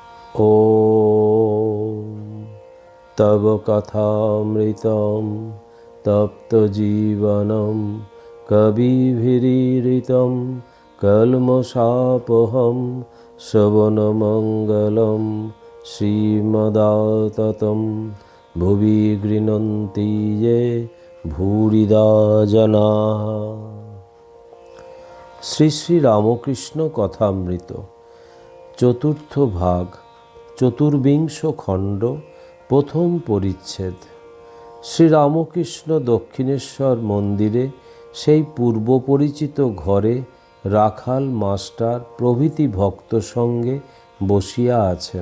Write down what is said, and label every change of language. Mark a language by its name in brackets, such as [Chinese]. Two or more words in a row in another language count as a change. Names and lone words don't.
[Sanskrit] ॐ तव कथामृतं तप्तजीवनं कविभिरीडितं कल्मषापहं श्रवणमङ्गलं श्रीमदाततं भुवि गृह्णन्ति ये भूरिदा जनाः। [Bangla] শ্রী শ্রী রামকৃষ্ণ কথামৃত চতুর্থ ভাগ, চতুর্বিংশ খণ্ড, প্রথম পরিচ্ছেদ। শ্রীরামকৃষ্ণ দক্ষিণেশ্বর মন্দিরে সেই পূর্ব পরিচিত ঘরে রাখাল, মাস্টার প্রভৃতি ভক্ত সঙ্গে বসিয়া আছেন।